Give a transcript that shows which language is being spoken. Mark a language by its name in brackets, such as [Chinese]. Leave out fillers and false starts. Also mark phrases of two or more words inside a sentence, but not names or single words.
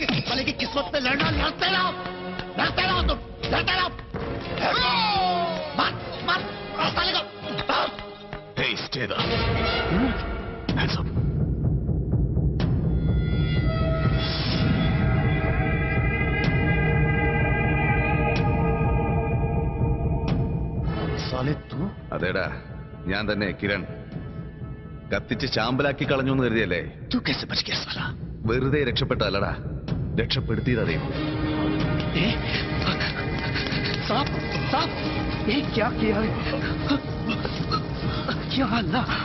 [Hindi] साले की किस्मत पे लड़ना, लड़ते रहो तुम, लड़ते रहो। मार साले को। [English] Hey, stay there. Hands up. [Hindi] साले तू? [Malayalam] അതേടാ, ഞാൻ തന്നെ കിരൺ. കത്തിച്ച് ചാമ്പലാക്കി കളഞ്ഞു എന്ന് കരുതിയല്ലേ? [Hindi] तू कैसे बच गया साला? [Malayalam] വെറുതെ രക്ഷപ്പെട്ടല്ലടാ, രക്ഷപ്പെടുത്തിയതാ ദൈവം. [Hindi] साहब साहब, ये क्या किया है? क्या अल्लाह?